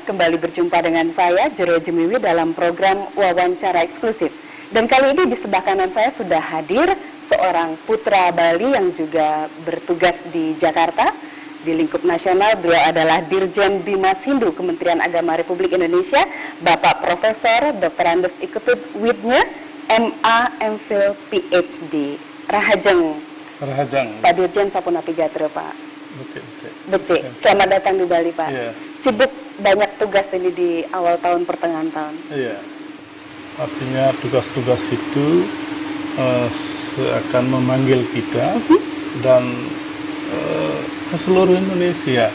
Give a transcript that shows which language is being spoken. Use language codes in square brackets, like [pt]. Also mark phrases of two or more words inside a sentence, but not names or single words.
[id] Kembali berjumpa dengan saya, Jero Jemiwi, dalam program wawancara eksklusif. Dan kali ini di sebelah kanan saya sudah hadir seorang putra Bali yang juga bertugas di Jakarta. Di lingkup nasional, beliau adalah Dirjen Bimas Hindu Kementerian Agama Republik Indonesia, Bapak Profesor Dr. Andes Iketut Widnya, MA, MPhil, PhD. [ban] Rahajeng. Pak Dirjen Sapunapi Gatro, Pak. Becik. [id] Selamat datang di Bali, Pak. Yeah. Sibuk banyak tugas ini di awal tahun, pertengahan tahun. Iya. Artinya tugas-tugas itu akan memanggil kita dan ke seluruh Indonesia.